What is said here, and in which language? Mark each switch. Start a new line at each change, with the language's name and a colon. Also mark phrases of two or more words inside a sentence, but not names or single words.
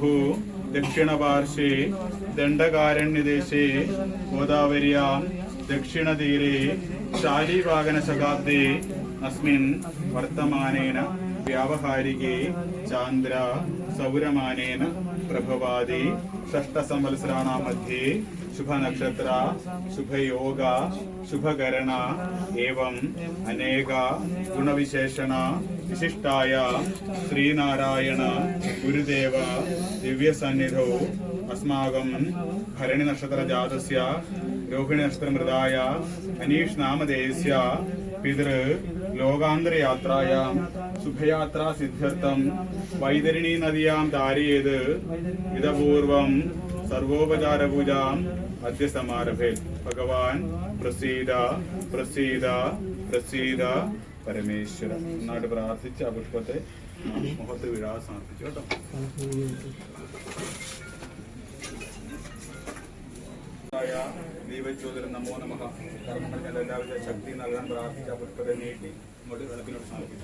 Sanskrit: ദക്ഷിണപാർശ്വേ ദണ്ഡകാരണ്യദേശേ ഗോദാവര്യാം ദക്ഷിണതീരെ ശാലീവാഹനശതാബ്ദേ അസ്മിन् വർത്തമാനേന വ്യാവഹാരികേ ചാന്ദ്ര സൗരമാനേന പ്രഭവാദി षष्ठसंवत्सराणां मध्ये शुभनक्षत्र शुभयोग शुभकरण एवं अनेक गुणविशेषण विशिष्टाय श्रीनारायण गुरुदेव दिव्यसन्निधौ अस्माकं भरणि नक्षत्र जातस्य रोहिणी नक्षत्र मृदाय अनीश नामधेयस्य पितृ लोकांतर यात्रायां शुभयात्रा सिद्ध्यर्थं वैतरणी नद्यां तारयेत् इतपूर्वं सर्वोपचार पूजाम् अद्य समारभे. भगवान प्रसीद प्रसीद प्रसीद परमेश्वर
Malayalam: എന്നായിട്ട് പ്രാർത്ഥിച്ച് ആ പുഷ്പത്തെ മുഖത്ത് വിടാൻ സമർപ്പിച്ചു കേട്ടോ.
Sanskrit: ദൈവജ്യോതിരം നമോ നമഃ.
Malayalam: കർമ്മങ്ങൾ എല്ലാവിധ ശക്തി നൽകാൻ പ്രാർത്ഥിച്ച പുഷ്പത്തെ നീട്ടി ഇങ്ങോട്ട് വെള്ളത്തിനോട് സമർപ്പിച്ചു.